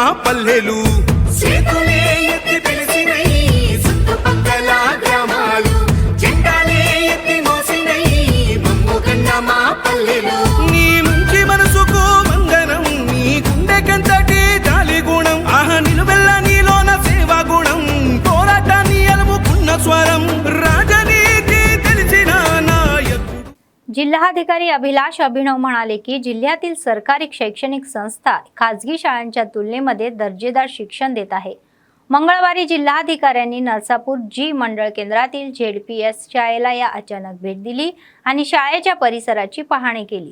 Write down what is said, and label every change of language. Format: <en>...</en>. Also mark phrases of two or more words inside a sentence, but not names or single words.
<te>పల్లెలు చేతులే ఎత్తి పిలిచినై చుట్టుపక్కల గ్రామాలు జెండాలే ఎత్తి మోసినై మమ్ముగన్న మా పల్లెలు నీ మంచి మనసుకు వందనం నీ గుండెకెంతటి జాలి గుణం ఆహ నిలువెల్ల నీలోన సేవా గుణం పోరాటాన్ని అలుముకున్న స్వరం రాజనీతి తెలిసిన నాయకుడు</te> <mr>जिल्हाधिकारी अभिलाष अभिनव म्हणाले की जिल्ह्यातील सरकारी शैक्षणिक संस्था खाजगी शाळांच्या तुलनेमध्ये दर्जेदार शिक्षण देत आहे। मंगळवारी जिल्हाधिकाऱ्यांनी नरसापूर जी मंडळ केंद्रातील ZPS शाळेला या अचानक भेट दिली आणि शाळेच्या परिसराची पाहणी केली।</mr>